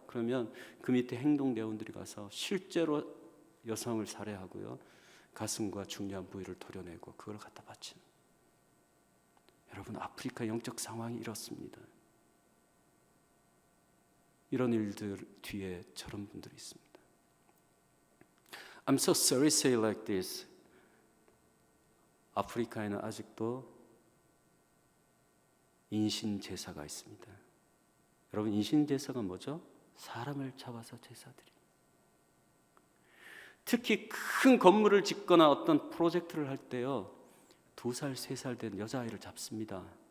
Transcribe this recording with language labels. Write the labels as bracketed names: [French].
[Korean] 그러면 그 밑에 행동대원들이 가서 실제로 여성을 살해하고요, 가슴과 중요한 부위를 도려내고 그걸 갖다 바치는. 여러분, 아프리카 영적 상황이 이렇습니다. 이런 일들 뒤에 저런 분들이 있습니다. [English] I'm so sorry to say like this. [Korean] 아프리카에는 아직도 인신제사가 있습니다. 여러분, 인신제사가 뭐죠? 사람을 잡아서 제사드립니다. 특히 큰 건물을 짓거나 어떤 프로젝트를 할 때요, 2살, 3살 된 여자아이를 잡습니다.